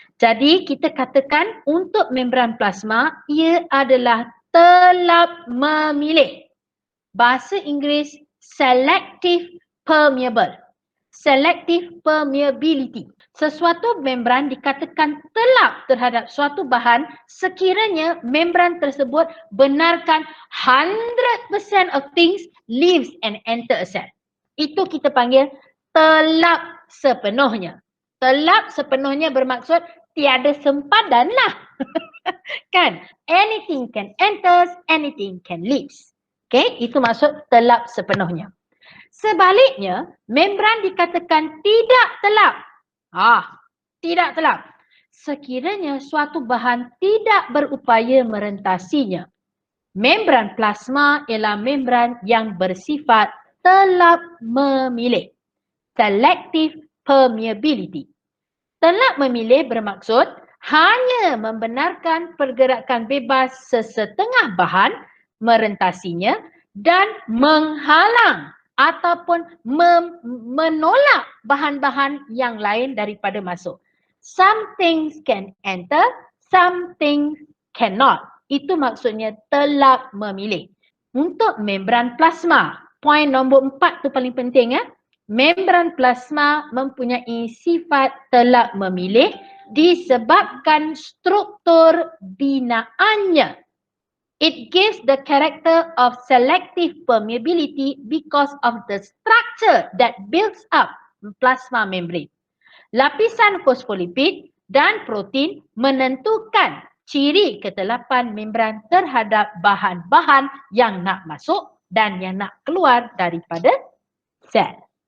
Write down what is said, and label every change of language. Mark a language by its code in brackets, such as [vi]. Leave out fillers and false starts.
[ms] Jadi kita katakan untuk membran plasma, ia adalah telap memilih. Bahasa Inggeris, selective permeable. [en] Selective permeability. [ms] Sesuatu membran dikatakan telap terhadap suatu bahan sekiranya membran tersebut benarkan [en] 100% of things leaves and enter a cell. [ms] Itu kita panggil telap sepenuhnya. Telap sepenuhnya bermaksud tiada sempadan lah. Kan? [en] Anything can enter, anything can leave. [ms] Okay, itu maksud telap sepenuhnya. Sebaliknya, membran dikatakan tidak telap. Tidak telap. Sekiranya suatu bahan tidak berupaya merentasinya. Membran plasma ialah membran yang bersifat telap memilih. [en] Selective permeability. [ms] Telap memilih bermaksud hanya membenarkan pergerakan bebas sesetengah bahan merentasinya dan menghalang ataupun menolak bahan-bahan yang lain daripada masuk. [en] Some things can enter, some things cannot. [ms] Itu maksudnya telap memilih. Untuk membran plasma, poin nombor 4 tu paling penting. Membran plasma mempunyai sifat telap memilih disebabkan struktur binaannya. [en] It gives the character of selective permeability because of the structure that builds up plasma membrane. [ms] Lapisan fosfolipid dan protein menentukan ciri ketelapan membran terhadap bahan-bahan yang nak masuk dan yang nak keluar daripada sel.